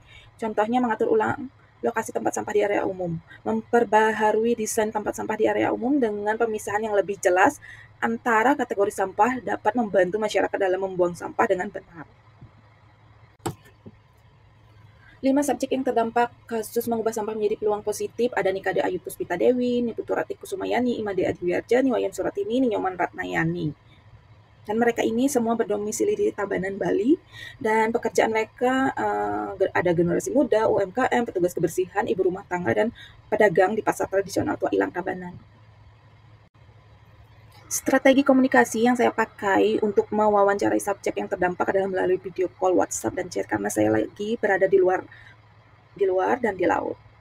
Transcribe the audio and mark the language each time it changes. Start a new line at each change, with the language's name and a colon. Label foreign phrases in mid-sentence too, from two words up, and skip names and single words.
Indonesian: Contohnya mengatur ulang lokasi tempat sampah di area umum, memperbaharui desain tempat sampah di area umum dengan pemisahan yang lebih jelas antara kategori sampah dapat membantu masyarakat dalam membuang sampah dengan benar. 5 subjek yang terdampak kasus mengubah sampah menjadi peluang positif ada Nikade Ayu Puspita Dewi, Niputurati Kusumayani, Imade Adiwiarja, Niwayan Suratini, Ninyoman Ratnayani. Dan mereka ini semua berdomisili di Tabanan, Bali, dan pekerjaan mereka ada generasi muda, UMKM, petugas kebersihan, ibu rumah tangga, dan pedagang di pasar tradisional Tua Ilang Tabanan. Strategi komunikasi yang saya pakai untuk mewawancarai subjek yang terdampak adalah melalui video call, WhatsApp, dan chat karena saya lagi berada di luar dan di laut.